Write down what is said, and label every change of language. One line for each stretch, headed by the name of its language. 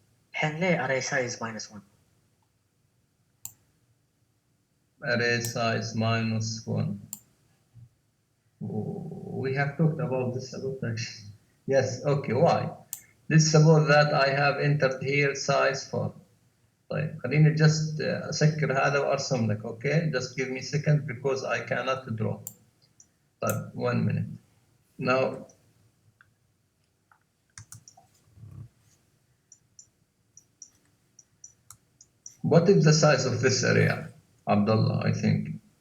Arabic: الحين ليه array size -1?
English: Array size -1. We have talked about this a lot actually. Yes, okay, why? Let's suppose that I have entered here size 4.
Arabic: طيب خليني just أسكر هذا وأرسم لك, okay?
English: Just give me a second because I cannot draw. طيب 1 minute. Now, what is the size of this array, Abdullah, I think?